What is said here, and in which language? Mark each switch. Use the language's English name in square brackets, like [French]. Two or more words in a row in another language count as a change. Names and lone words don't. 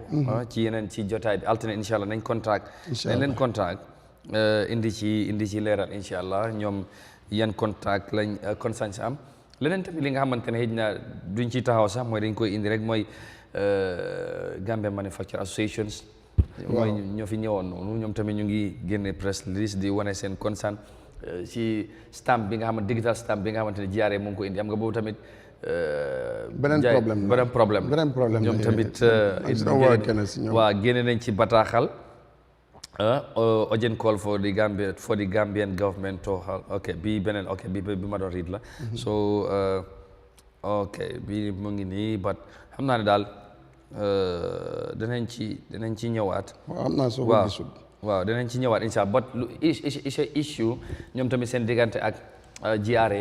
[Wolof] ci yeneen ci jotaay bi altine [Arabic] incha allah [Wolof] nañ contact. [Arabic] incha allah [Wolof] nañ leen contact indi ci leeral [Arabic] incha allah [Wolof] ñoom yan contact lañ conscience am leneen tamit li nga xamante ne xëy na duñ ci taxaw sax mooy dañ koy indi rek mooy. Gambia Manufacturing Associations mooy ñoo fi ñëwoon noonu ñoom tamit ñu ngi génne [English] press release [Wolof] di wane seen concern ci stamp bi nga xamante [English] digital stamp [Wolof] bi nga xamante ne GRA mu ngi ko indi am nga boobu tamit beneen problème ñoom tamit waaw génne nañ ci bataaxal [English] urgent call for the Gambian government to [Wolof] bi ma doon read la so bi mu ngi nii but xam naa ne daal danañ ci ñëwaat. waaw danañ ci ñëwaat [Arabic] incha allah [Wolof] but lu issue ñoom tamit seen diggante ak GRA.